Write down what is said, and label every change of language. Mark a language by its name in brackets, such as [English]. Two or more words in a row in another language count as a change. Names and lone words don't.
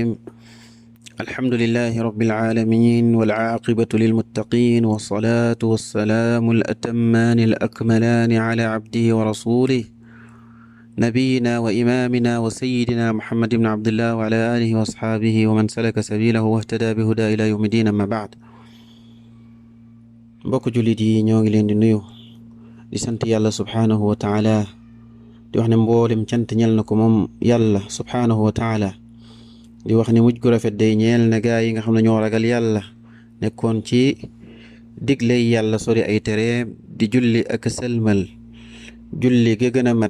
[Arabic] الحمد لله رب العالمين والعاقبة للمتقين والصلاة والسلام الأتمان الأكملان على عبده ورسوله نبينا وإمامنا وسيدنا محمد بن عبد الله وعلى آله وأصحابه ومن سلك سبيله واهتدى بهدى إلى يوم الدين. أما بعد، [Wolof] mbokk jullit yi ñoo ngi leen di nuyu di sant yàlla [Arabic] سبحانه وتعالى [Wolof] di wax ne mboolem cant ñel na ko moom yàlla [Arabic] سبحانه وتعالى [Wolof] di wax ne mujj gu rafet day ñeel na gaa yi nga xam ne ñoo ragal yàlla nekkoon ci digley yàlla sori ay tereem di julli ak sëlmal julli ga gën a mat